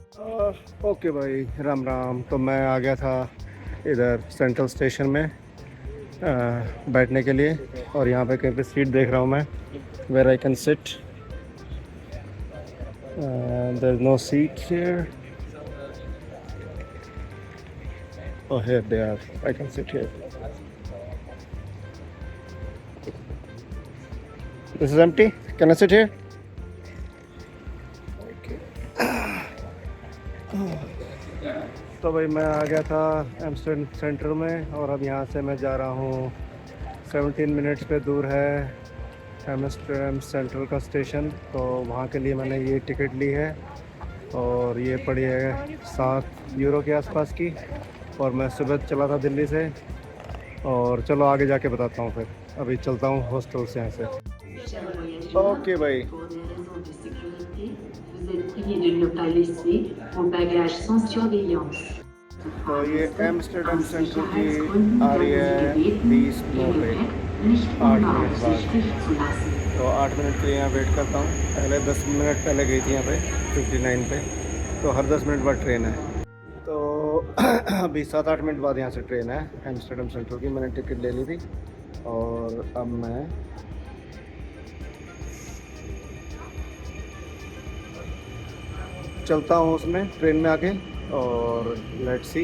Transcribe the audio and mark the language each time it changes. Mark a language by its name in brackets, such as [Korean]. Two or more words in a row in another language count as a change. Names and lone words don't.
[Hindi] ओके भाई, राम राम। तो मैं आ गया था इधर सेंट्रल स्टेशन में बैठने के लिए, और यहाँ पे कहीं पे सीट देख रहा हूँ मैं, [English] where I can sit. there is no seat here. Oh, here they are, I can sit here. this is empty, can I sit here? [Hindi] तो भाई मैं आ गया था एम्स्टर्डम सेंटर में, और अब यहाँ से मैं जा रहा हूँ 17 मिनट्स पे दूर है एम्स्टर्डम सेंट्रल का स्टेशन। तो वहाँ के लिए मैंने ये टिकट ली है, और ये पड़ी है 7 यूरो के आसपास की। और मैं सुबह चला था दिल्ली से, और चलो आगे जाके बताता हूँ। फिर अभी चलता हूँ हॉस्टल से यहाँ से। ओके भाई, [French] Pour des raisons de sécurité, vous êtes prié de ne pas laisser vos bagages sans surveillance. [Hindi] तो ये एम्स्टर्डम [German] An [Hindi] सेंट्रल की [German] Sicherheitsgründen [Hindi] आ रही [German] werden Sie [Hindi] है [German] gebeten, [Hindi] 20 9 [German] Ihr [Hindi] पे, [German] Gepäck nicht [Hindi] 8 मिनट बाद। [German] unbeaufsichtigt zu lassen. [Hindi] तो 8 मिनट के लिए यहाँ वेट करता हूँ। पहले 10 मिनट पहले गई थी यहाँ पे 59 पे। तो हर 10 मिनट बाद ट्रेन है। तो अभी 7-8 मिनट बाद यहाँ से ट्रेन है एम्स्टर्डम सेंट्रल की। मैंने टिकट ले ली थी, और अब मैं चलता हूँ उसमें, ट्रेन में आके, और [English] let's see.